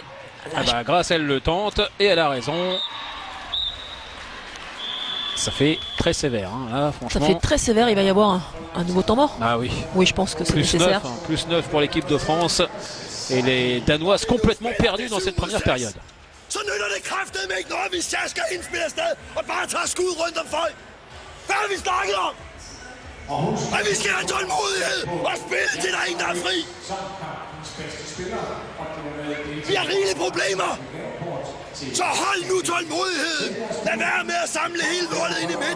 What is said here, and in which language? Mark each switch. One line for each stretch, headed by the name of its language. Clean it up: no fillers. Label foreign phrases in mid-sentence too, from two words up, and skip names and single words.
French: Grâce elle le tente et elle a raison. Ça fait très sévère, là, franchement. Ça fait très sévère, il va y avoir un nouveau temps mort. Ah oui. Oui, je pense que c'est nécessaire. Plus 9 pour l'équipe de France. Et les Danoises complètement perdues dans cette première période.
Danish: Så nytter det kraftedeme ikke noget, hvis jeg skal indspille afsted og bare tager skud rundt om folk. Hvad har vi snakket om? At vi skal have tålmodighed og spille til der er ingen, der er fri. Vi har rigelige problemer. Så hold nu tålmodigheden. Lad være med at samle hele lortet ind i midten.